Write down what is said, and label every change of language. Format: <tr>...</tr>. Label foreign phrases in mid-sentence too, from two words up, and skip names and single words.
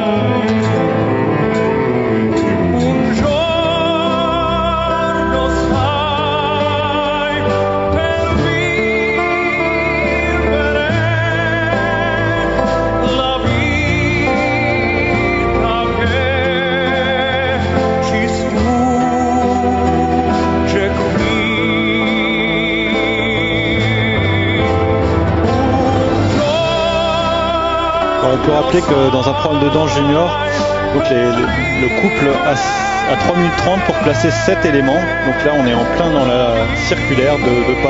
<it>Un giorno sai per vivere la vita che ci sfugge qui.</it> <fr>On peut rappeler que dans un programme de danse junior, donc le couple a 3 minutes 30 pour placer 7 éléments. Donc là on est en plein dans la circulaire de pas.</fr>